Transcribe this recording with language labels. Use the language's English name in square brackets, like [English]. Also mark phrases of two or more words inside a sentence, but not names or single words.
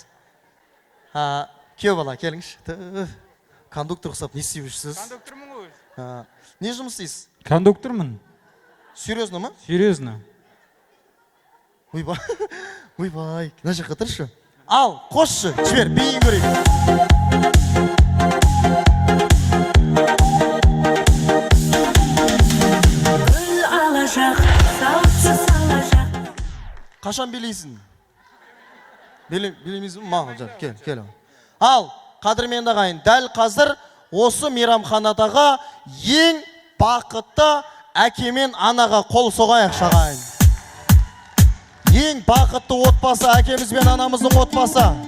[Kazakh] Күйеу бала, келіңіз. Кондуктор ұқсап, не істеп жүрсіз? Кондуктормын ғой. Не жұмыс істейсіз? Кондуктормын. Серьезно ма? Серьезно. Ойбай, ойбай, мына жаққа тұршы. Ал, қосшы, жібер, биін көрейік. [Turkish] Gül alacak, salça salacak. [Kazakh] Қашан билейсің? Билемейсің ма? Мағыл, кел. Ал, қадірменді ағайын, дәл қазір осы мейрамханадағы ең бақытты әке мен анаға қол соғайық шағайын. Ең бақытты отбасы әкеміз бен анамыздың отбасы.